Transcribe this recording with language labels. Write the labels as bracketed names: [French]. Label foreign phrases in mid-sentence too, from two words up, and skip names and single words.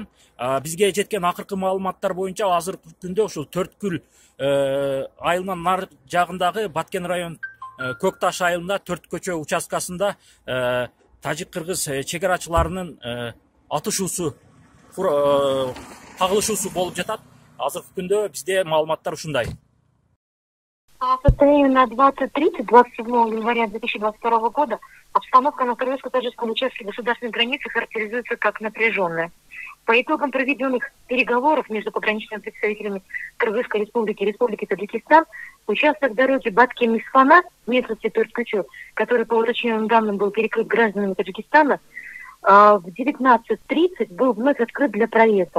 [Kyrgyz] Бизге жеткен акыркы маалыматтар боюнча азыркы күндө ушул Төрткүл айылынан нар жагындагы Баткен район Көк Таш айылында Төрт көчө участкасында тажик-кыргыз чегарачыларынын атышуусу, кагылышуусу болуп жатат. Азыркы күндө бизде маалыматтар ушундай. [Russian] По состоянию на 20:30 27 января 2022 года обстановка на кыргызско-таджикском участке государственной границы характеризуется как напряженная. По итогам проведенных переговоров между пограничными представителями Кыргызской республики и Республики Таджикистан, участок дороги Баткен-Исфана, местности Төрткөчө, который по уточненным данным был перекрыт гражданами Таджикистана, в 19:30 был вновь открыт для проезда.